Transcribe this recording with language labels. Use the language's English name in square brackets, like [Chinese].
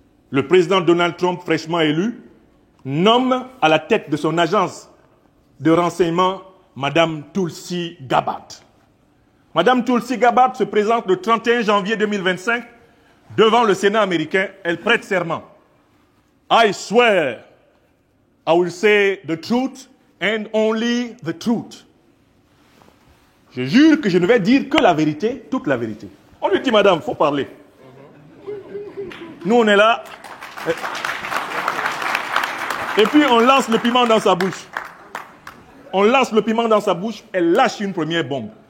[French] Le président Donald Trump, fraîchement élu, nomme à la tête de son agence de renseignement Madame Tulsi Gabbard. Madame Tulsi Gabbard se présente le 31 janvier 2025 devant le Sénat américain. Elle prête serment. [English] I swear I will say the truth and only the truth. [French] Je jure que je ne vais dire que la vérité, toute la vérité. On lui dit, madame, il faut parler. Nous, on est là. Et puis, on lance le piment dans sa bouche. On lance le piment dans sa bouche, elle lâche une première bombe.